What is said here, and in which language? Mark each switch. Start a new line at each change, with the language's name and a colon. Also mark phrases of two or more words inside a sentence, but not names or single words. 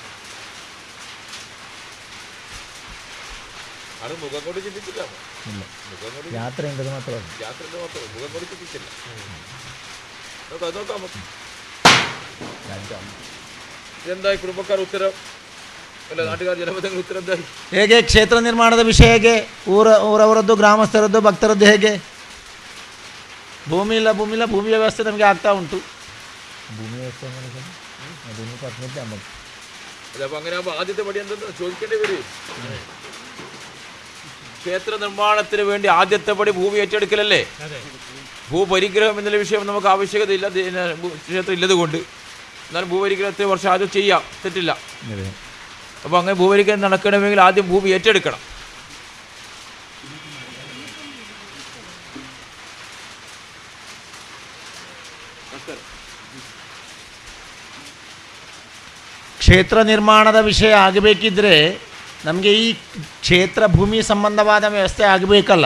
Kannada: ಯಾತ್ರೆ ಮಾತ್ರ ಹೇಗೆ ಕ್ಷೇತ್ರ ನಿರ್ಮಾಣದ ವಿಷಯ ಹೇಗೆ, ಊರವರದ್ದು, ಗ್ರಾಮಸ್ಥರದ್ದು, ಭಕ್ತರದ್ದು ಹೇಗೆ? ಭೂಮಿ ಇಲ್ಲ, ಭೂಮಿ ವ್ಯವಸ್ಥೆ ನಮಗೆ ಆಗ್ತಾ ಉಂಟು. ಭೂಮಿ ವ್ಯವಸ್ಥೆ
Malayalam: അങ്ങനെ ആദ്യത്തെ പടി എന്താ ചോദിക്കേണ്ടി വരും. ക്ഷേത്ര നിർമ്മാണത്തിന് വേണ്ടി ആദ്യത്തെ പടി ഭൂമി ഏറ്റെടുക്കലല്ലേ. ഭൂപരിഗ്രഹം എന്നുള്ള വിഷയം നമുക്ക് ആവശ്യകതയില്ല, ക്ഷേത്രം ഇല്ലത് കൊണ്ട്. എന്നാലും ഭൂപരിഗ്രഹത്തെ വർഷം ആദ്യം ചെയ്യാം, തെറ്റില്ല. അപ്പോൾ അങ്ങനെ ഭൂപരിഗ്രഹം നടക്കണമെങ്കിൽ ആദ്യം ഭൂമി ഏറ്റെടുക്കണം.
Kannada: ಕ್ಷೇತ್ರ ನಿರ್ಮಾಣದ ವಿಷಯ ಆಗಬೇಕಿದ್ದರೆ ನಮಗೆ ಈ ಕ್ಷೇತ್ರ ಭೂಮಿ ಸಂಬಂಧವಾದ ವ್ಯವಸ್ಥೆ ಆಗಬೇಕಲ್ಲ.